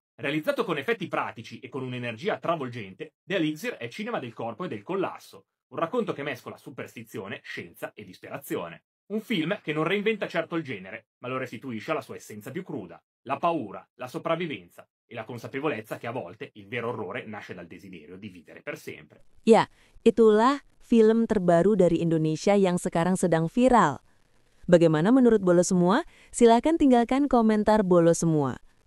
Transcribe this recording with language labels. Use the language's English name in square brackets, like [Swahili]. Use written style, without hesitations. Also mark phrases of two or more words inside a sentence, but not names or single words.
[Italian] Realizzato con effetti pratici e con un'energia travolgente, The Elixir è cinema del corpo e del collasso, un racconto che mescola superstizione, scienza e disperazione. Un film che non reinventa certo il genere, ma lo restituisce alla sua essenza più cruda, la paura, la sopravvivenza e la consapevolezza che a volte il vero orrore nasce dal desiderio di vivere per sempre. [Indonesian] Ya, itulah film terbaru dari Indonesia yang sekarang sedang viral. Bagaimana menurut Bolo semua? Silakan tinggalkan komentar Bolo semua.